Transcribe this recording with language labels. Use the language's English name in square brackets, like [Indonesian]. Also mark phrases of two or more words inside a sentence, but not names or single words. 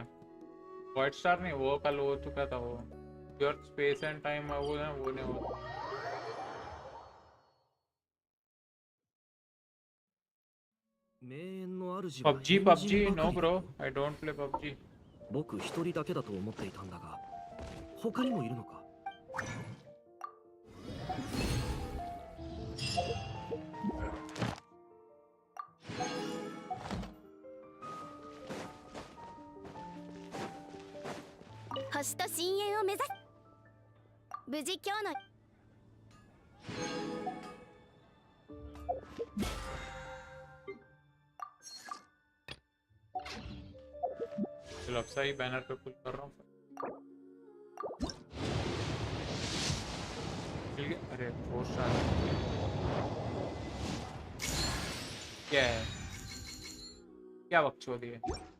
[English] white star [Hindi] नहीं, वो कल हो चुका था वो। [English] your space and time [Hindi] वो है, वो नहीं होता। [English] PUBG PUBG no bro, I don't play PUBG. [Japanese] 僕一人だけだと思っていたんだが、他にもいるのか。星と深淵を目指す。無事今日の [Hindi] चलो अब सही बैनर पे पुल कर रहा हूँ। अरे फोर्स क्या है, क्या बकचोदी है?